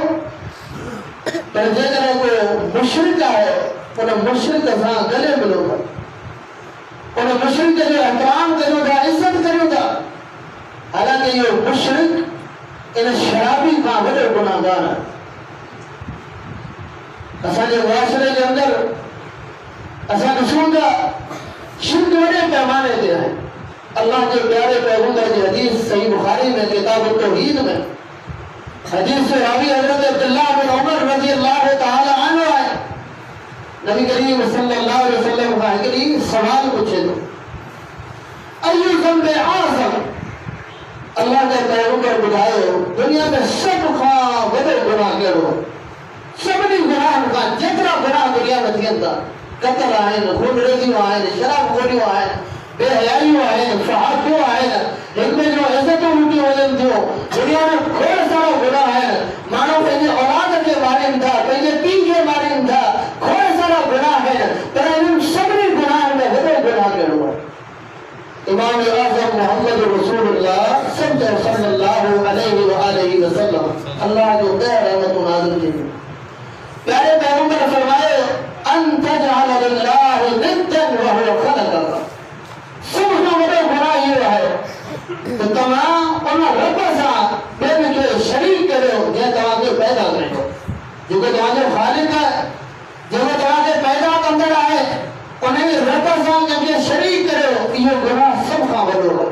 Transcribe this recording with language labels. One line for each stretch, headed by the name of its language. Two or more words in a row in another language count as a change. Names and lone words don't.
Sindhi: पर जेकॾहिं को मुशरिक आहे उन मुशरिक सां गले मिलो था, उन मुशरिक जो एहतराम करियो था, इज़त करियो था। हालांकि इहो मुशरिक इन शराबी खां वॾो गुनाहगार आहे। असांजे मुआशरे जे अंदर असां ॾिसूं था शिरक वॾे पैमाने ते आहे।
Hindi: अल्लाह के प्यारे पैगंबर की हदीस सही बुखारी में किताब तौहीद में हदीस से रावी हजरत अब्दुल्लाह बिन उमर
Arabic: رضي الله تعالى عنه
Hindi: है।
Sindhi: नबी करीम
Arabic: صلى الله عليه وسلم
Sindhi: का हिकड़ी सवाल पूछे तो
Arabic: أي ذنب أعظم,
Hindi: अल्लाह के पैगंबर
Sindhi: बुधायो दुनिया में सब खां वॾो गुनाह कहिड़ो? सभिनी गुनाहनि खां जेतिरा गुनाह दुनिया में थियनि था, क़त्ल आहिनि, खूनरेज़ियूं आहिनि, शराबखोरियूं आहिनि, बेहयाइयूं आहिनि, फहाशियूं आहिनि, हिक ॿिए जो इज़तूं लुटियूं वञनि थियूं, दुनिया में खोड़ सारा गुनाह आहिनि। माण्हू पंहिंजे औलाद खे मारीनि था, पंहिंजे पीउ खे मारीनि था, खोड़ सारा गुनाह आहिनि। पर इन्हनि सभिनी गुनाहनि में वॾो गुनाह कहिड़ो आहे? इमाम आज़म मोहम्मद रसूलुल्लाह
Arabic: صلى الله عليه وآله وسلم
Sindhi: अल्लाह जो ख़ैर रहमत नाज़िल थिए। प्यारे पैगंबर फरमाए
Arabic: أن تجعل لله ندا وهو خلقك.
Sindhi: सब खां वॾो गुनाह इहो आहे त तव्हां उन रब सां ॿियनि खे शरीक करियो जंहिं तव्हांखे पैदा कयो, जेको तव्हांजो ख़ालिक़ आहे, जेको तव्हांखे पैदा कंदड़ आहे, उन रब सां कंहिंखे शरीक करियो, इहो गुनाह सब खां वॾो आहे।